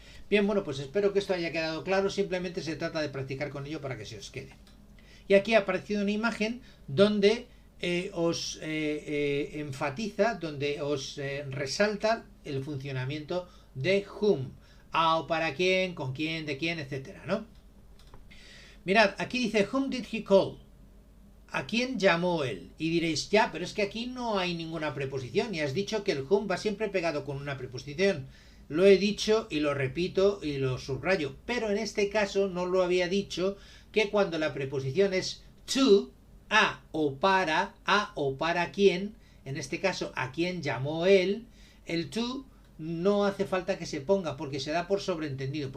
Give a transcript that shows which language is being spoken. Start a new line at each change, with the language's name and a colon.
Spanish: Bien, bueno, pues espero que esto haya quedado claro. Simplemente se trata de practicar con ello para que se os quede. Y aquí ha aparecido una imagen donde os enfatiza, donde os resalta el funcionamiento de whom. A o para quién, con quién, de quién, etcétera, ¿no? Mirad, aquí dice,
English: whom did he call?
Spanish: ¿A quién llamó él? Y diréis, ya, pero es que aquí no hay ninguna preposición y has dicho que el whom va siempre pegado con una preposición. Lo he dicho y lo repito y lo subrayo, pero en este caso no lo había dicho, que cuando la preposición es to, a o para quién, en este caso a quién llamó él, el to no hace falta que se ponga porque se da por sobreentendido.